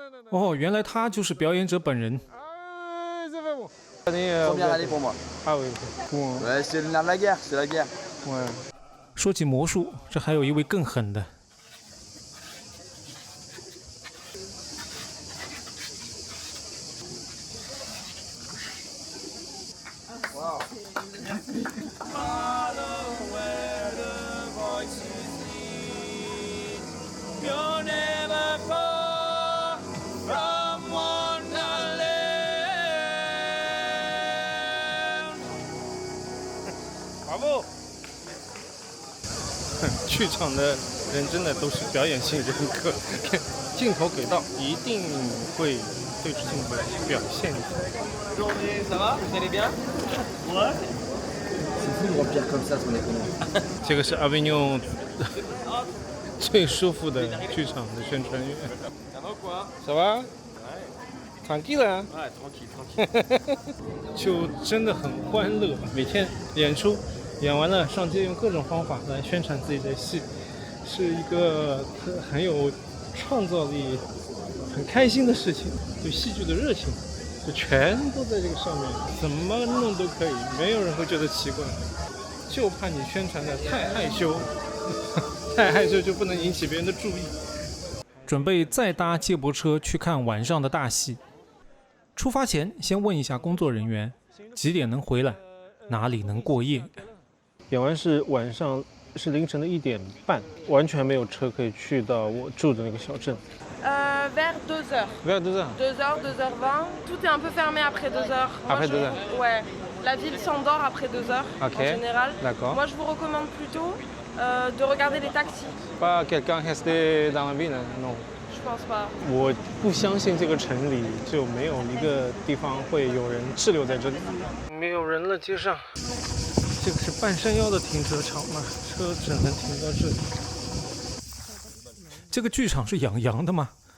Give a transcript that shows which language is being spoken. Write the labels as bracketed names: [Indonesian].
[Chinese] 哦，原來他就是表演者本人。哎，这份我。 [French] Première année pour moi. Ah oui. Ouais, c'est le nerf de la guerre, c'est la guerre. Ouais。 [Chinese] 说起魔术，这还有一位更狠的。 [French] bravo！ [Chinese] 剧场的人真的都是表演性人格，镜头给到，一定会对着镜头表现一下。 [French] Ça va? Vous allez bien? Ouais. C'est fou de remplir comme ça son économie. [Chinese] 这个是阿维纽最舒服的剧场的宣传员。 [French] Ça va? Tranquille. Ouais, tranquille. [Chinese] 就真的很欢乐，每天演出，演完了上街用各种方法来宣传自己的戏，是一个很有创造力、很开心的事情。对戏剧的热情，就全都在这个上面，怎么弄都可以，没有人会觉得奇怪。就怕你宣传的太害羞，太害羞就不能引起别人的注意。准备再搭接驳车去看晚上的大戏。出发前先问一下工作人员几点能回来，哪里能过夜。演完是晚上，是凌晨的1点半，完全没有车可以去到我住的那个小镇。 [French] Vers 2h. Vers 2h. 2h, 2h20. Tout est un peu fermé après 2h. Après 2h. Ouais. La ville s'endort après 2h en général. D'accord. Moi, je vous recommande plutôt de regarder les taxis. Pas quelqu'un resté dans la ville, non. Je pense pas. [Chinese] 我不相信这个城里就没有一个地方会有人滞留在这里。没有人了，街上。这个是半山腰的停车场嘛，车只能停到这里。这个剧场是养羊的吗？